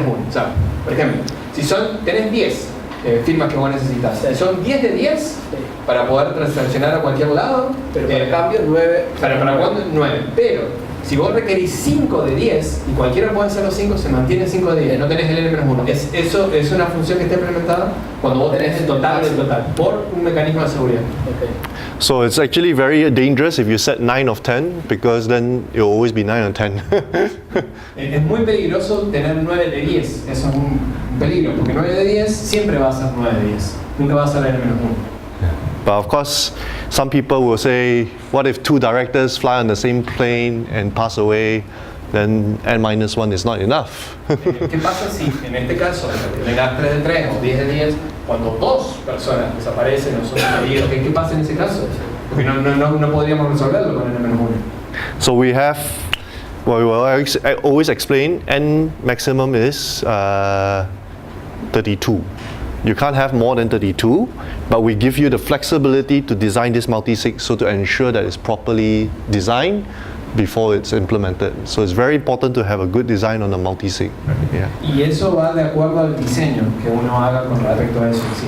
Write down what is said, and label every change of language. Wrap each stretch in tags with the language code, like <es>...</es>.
<es>O sea, por ejemplo, si tenés 10 firmas que vos necesitas, si son 10 de 10 para poder transaccionar a cualquier lado, Pero para cambio 9. para cuando 9. Pero si vos requerís 5 de 10 y cualquiera puede hacer los 5, se mantiene 5 de 10, no tenés el n-1. Eso es una función que está implementada cuando vos tenés el total del total por un mecanismo de seguridad. Okay.</es> <en>So it's actually very dangerous if you set 9 of 10, because then it will always be 9 of 10.</en> <es>Es muy peligroso tener 9 de 10. Eso es un peligro, porque 9 de 10 siempre va a ser 9 de 10. Nunca va a ser n-1.</es> <en>But of course, some people will say, what if 2 directors fly on the same plane and pass away? Then n minus 1 is not enough.</en> <es>¿Qué pasa si en este caso tengas 3 de 3 o 10 de 10, cuando 2 personas desaparecen o son heridos? ¿Qué pasa en ese caso? Porque no podríamos resolverlo con n-1.</es> <en>So we have, well, we will always explain n maximum is 32. You can't have more than 32, but we give you the flexibility to design this multi-sig so to ensure that it's properly designed before it's implemented. So it's very important to have a good design on the multi-sig. Yeah.</en> <es>Y eso va de acuerdo al diseño que uno haga con respecto a eso. ¿Sí?</es>